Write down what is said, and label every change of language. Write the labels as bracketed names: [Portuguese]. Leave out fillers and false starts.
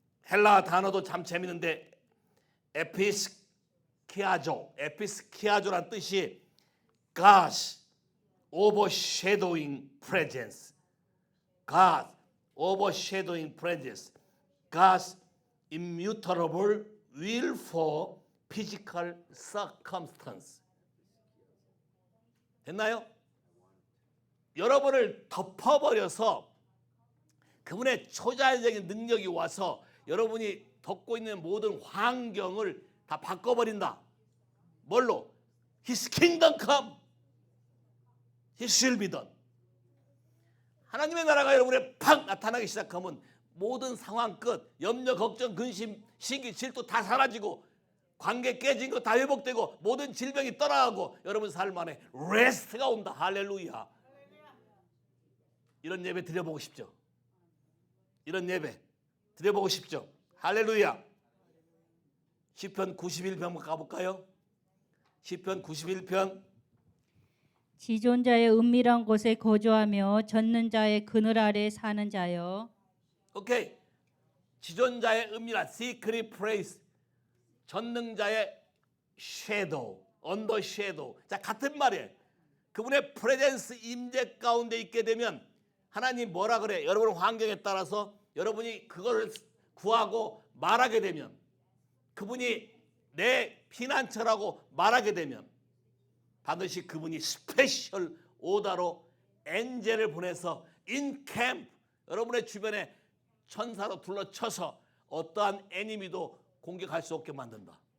[Korean] 헬라 단어도 참 재밌는데 에피스키아조란 뜻이 [English] God's overshadowing presence. God's overshadowing presence. God's immutable will for physical circumstance. [Korean] 됐나요? 여러분을 덮어버려서 그분의 초자연적인 능력이 와서 여러분이 덮고 있는 모든 환경을 다 바꿔버린다. 뭘로? [English] His kingdom come. His will be done. [Korean] 하나님의 나라가 여러분의 팍 나타나기 시작하면 모든 상황 끝, 염려, 걱정, 근심, 시기, 질투 다 사라지고 관계 깨진 거 다 회복되고 모든 질병이 떠나가고 여러분 삶 안에 레스트가 온다. 할렐루야. 이런 예배 드려보고 싶죠? 이런 예배 드려보고 싶죠? 할렐루야. 시편 91편 한번 가볼까요? 시편 91편 지존자의 은밀한 곳에 거주하며 젖는 자의 그늘 아래 사는 자여. 오케이. 지존자의 은밀한 [English] secret place, [Korean] 전능자의 [English] shadow, under shadow. [Korean] 자, 같은 말이에요. 그분의 프레젠스 임재 가운데 있게 되면 하나님 뭐라 그래? 여러분 환경에 따라서 여러분이 그거를 구하고 말하게 되면, 그분이 내 피난처라고 말하게 되면 반드시 그분이 스페셜 오더로 엔젤을 보내서 인캠프, 여러분의 주변에 천사로 둘러쳐서 어떠한 에니미도 공격할 수 없게 만든다.